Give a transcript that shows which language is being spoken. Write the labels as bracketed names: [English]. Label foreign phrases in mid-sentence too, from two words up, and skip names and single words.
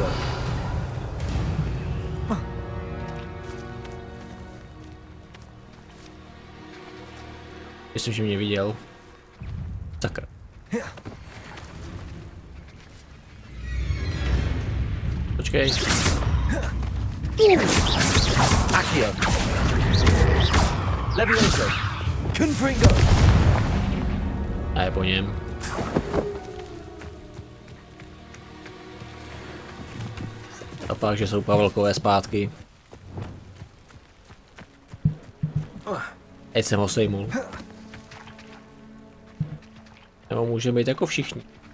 [Czech] Myslím, že mě viděl. Sakra. Počkej. Accio. Levioso. Confringo. A je po něm. A pak, že jsou Pavelkové zpátky. Teď jsem ho sejmul. Nebo může být jako všichni.